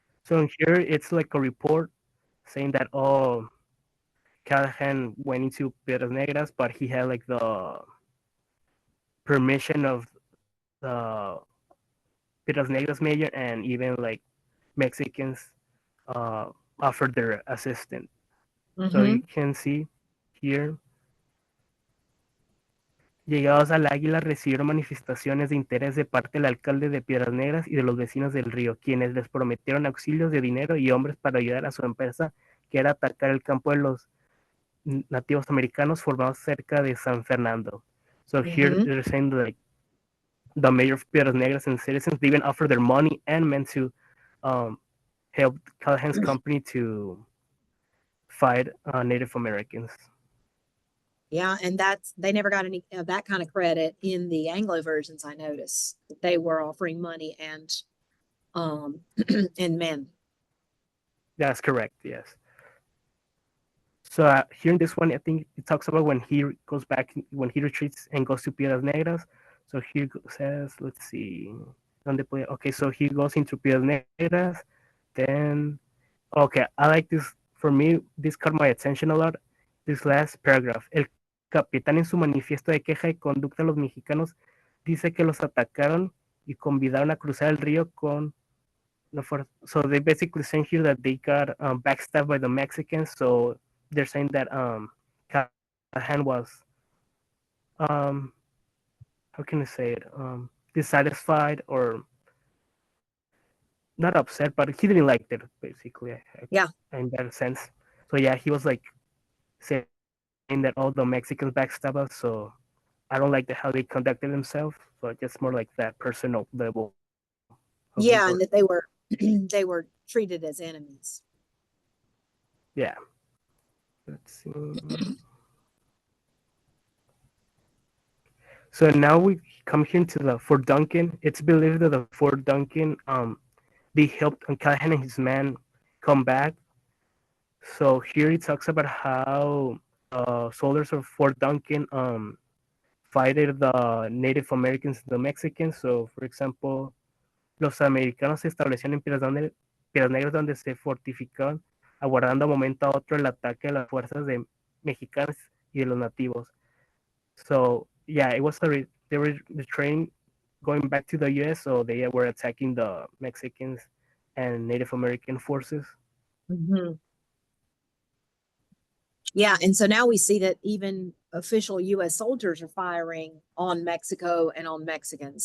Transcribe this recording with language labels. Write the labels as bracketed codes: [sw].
[en] So in here, it's like a report saying that oh, Callahan went into Piedras Negras, but he had like the permission of the Piedras Negras mayor, and even like Mexicans uh, offered their assistance. So Mm-hmm. you can see here, [es] llegados al Águila recibieron manifestaciones de interés de parte del alcalde de Piedras Negras y de los vecinos del río, quienes les prometieron auxilios de dinero y hombres para ayudar a su empresa, que era atacar el campo nativos americanos formados cerca de San Fernando. [en] So here Mhm. they're saying like the mayor of Piedras Negras and citizens, they even offer their money and men to help Callahan's company to fight Native Americans. Yeah, and they never got any of that kind of credit in the Anglo versions. I noticed that they were offering money um and men. That's correct. Yes. So here in this one, I think it talks about when he goes back, when he retreats and goes to Piedras Negras. So here says, let's see, okay, so he goes into Piedras Negras. Then, okay, I like this. For me, this caught my attention a lot. This last paragraph. [es] El capitán en su manifiesto de queja y conducta a los mexicanos dice que los atacaron y convidaron a cruzar el río con la fuerza. [en] So they basically saying here that they got backstabbed by the Mexicans. So they're saying that Callahan was um how can I say it dissatisfied or not upset, but he didn't like it basically. Yeah. In that sense. So yeah, he was like saying that all the Mexicans backstab us. So I don't like how they conducted themselves. So just more like that personal level of Yeah, report. and that they were they were treated as enemies. Yeah. Let's see. So now we come here to the Fort Duncan. It's believed that the Fort Duncan, they helped Callahan and his men come back. So here it talks about how soldiers of Fort Duncan fighted the Native Americans and the Mexicans. So, for example, [es] los americanos se establecieron en Piedras Negras donde se fortificaban, aguardando a momento a otro el ataque de las fuerzas de mexicanas y de los nativos. [en] So yeah, it was they were the train going back to the U.S. So they were attacking the Mexicans and Native American forces. Mhm. Yeah, and so now we see that even official U.S. soldiers are firing on Mexico and on Mexicans.